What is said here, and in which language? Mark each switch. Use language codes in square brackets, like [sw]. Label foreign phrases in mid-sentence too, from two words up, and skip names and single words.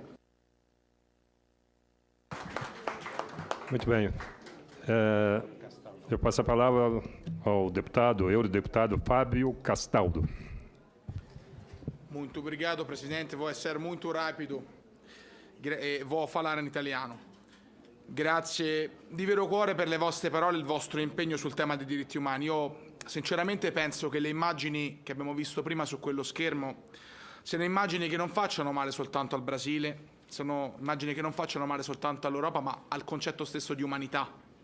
[pt] Muito bem. Eu passo a palavra ao deputado, eurodeputado Fábio Castaldo. Muito obrigado, Presidente. Vou essere muito rápido. [it] Vou parlare in italiano. Grazie di vero cuore per le vostre parole e il vostro impegno sul tema dei diritti umani. Io sinceramente penso che le immagini che abbiamo visto prima su quello schermo siano immagini che non facciano male soltanto al Brasile, sono immagini che non facciano male soltanto all'Europa, ma al concetto stesso di umanità.